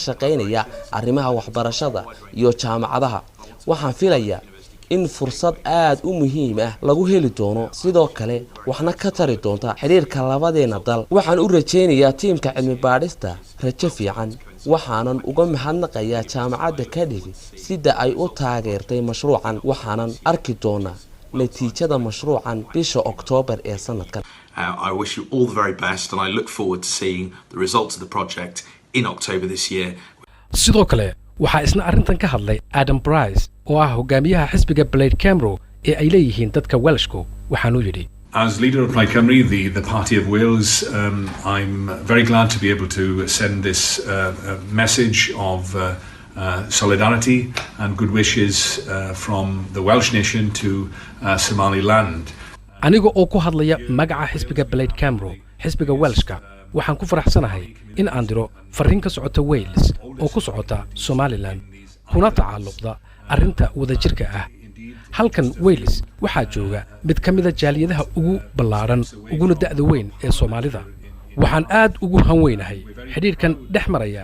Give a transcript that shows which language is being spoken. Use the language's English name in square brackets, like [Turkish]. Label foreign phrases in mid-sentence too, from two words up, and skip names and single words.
[Somali] shaqeynaya arrimaha waxbarashada iyo jaamacadaha waxaan filayaa in fursad aad u muhiim ah lagu heli doono sidoo kale waxna ka tari doonta xiriirka labadeena dal waxaan u rajeynayaa tiimka cilmi baadhista rajo fiican waxaanan uga mahadnaqayaa jaamacadda Cardiff sida ay u taageertay mashruucan waxaanan arki doonaa natiijada mashruucan bisha October ee sanadkan [English] I wish you all the very best and I look forward to seeing the results of the project in October this year. [Somali] sidoo kale waxaa isna arrintan ka hadlay Adam Price oo ah hogaamiyaha xisbiga Plaid Cymru ee ay leeyihiin dadka Welshku waxaanu yidhi [English] As leader of Plaid Cymru, the party of Wales, I'm very glad to be able to send this message of solidarity and good wishes from the Welsh nation to Somaliland. [Somali] aniga oo ku hadlaya magaca xisbiga Plaid Cymru xisbiga Welshka waxaan ku faraxsanahay in aan diro fariin ka socota Wales oo ku socota Somaliland kuna tacalluqda arrinta wadajirka ah halkan Wales waxaa jooga mid ka mid ah jaaliyadaha ugu ballaaran uguna da'da weyn ee Soomaalida waxaan aad ugu hanweynahay xiriirkan dhexmaraya